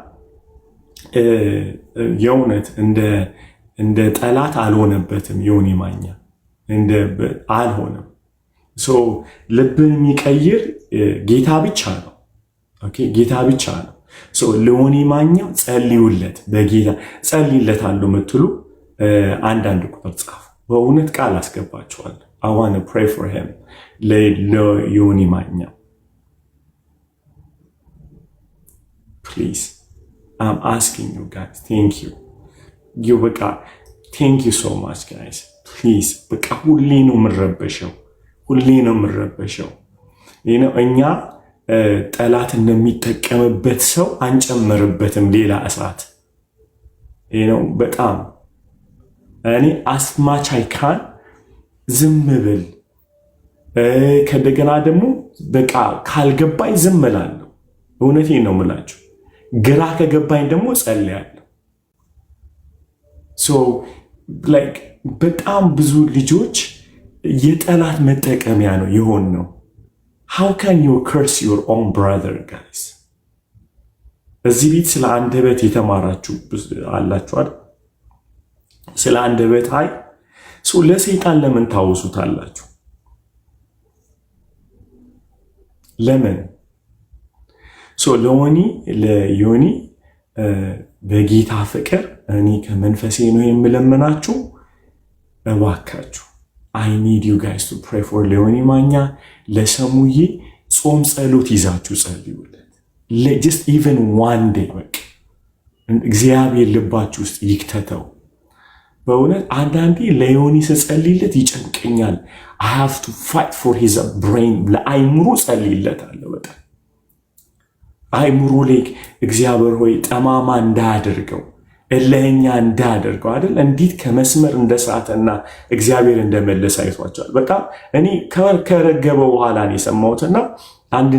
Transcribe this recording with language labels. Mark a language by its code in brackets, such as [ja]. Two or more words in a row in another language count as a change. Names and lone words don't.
[am] የእውነት እንደ ጠላት አልሆነበትም። ዮኒ ማኛ አልሆነም። ልብን የሚቀይር ጌታ ብቻ ነው። ኦኬ ጌታ ብቻ ነው። ለዮኒ ማኛ ጸልዩለት። በጌታ ጸልይለታለሁ የምትሉ አንዳንድ ቁጥር ጻፉ። በእውነት ቃል አስገባችኋለሁ። [en] I want to pray for him. [am] ለዮኒ ማኛ please. [en] I'm asking you guys. Thank you. በቃ thank you so much guys. Please. [am] በቃ ሁሌ ነው የምረበሸው። እኛ ጠላት እንደሚጠቀምበት ሰው አንጨምርበትም ሌላ እሳት። በጣም እኔ አስማች አይካን ዝም ብል ከደገና ደግሞ በቃ ካልገባኝ ዝም እላለሁ። እውነቴን ነው የምላችሁ። ግራ ከገባኝ ደግሞ ጸልያለሁ። በጣም ብዙ ልጆች የጠላት መጠቀሚያ ነው የሆን ነው። [en] How can you curse your own brother guys? [am] እዚህ ቤት ስለ አንደበት የተማራችሁ አላችሁ አይደል? ስለ አንደበት ለሰይጣን ለምን ታውሱታላችሁ? ለምን? ለዮኒ በጌታ ፍቅር እኔ ከመንፈሴ ነው የምለምናችሁ። እባካችሁ [en] I need you guys to pray for [am] ዮኒ ማኛ። ለሰሙዬ ጾም ጸሎት ይዛችሁ ጸልዩለት። [en] just even one day [am] በቃ እግዚአብሔር ልባችሁ ውስጥ ይክተተው። በእውነት አንዳንዴ ለዮኒ ስጸልይለት ይጨንቀኛል። [en] I have to fight for his brain። [am] ለአይምሮ ጸልይለታለሁ። በጣም አይምሮ ላይ እግዚአብሔር ሆይ ጠማማ እንዳያደርገው፣ እልህኛ እንዳያደርገው አይደል? እንዴት ከመስመር እንደሳተና እግዚአብሔር እንደመለሰ አይቷቸዋል። በጣም እኔ ከረገበ በኋላ ነው የሰማሁትና አንድ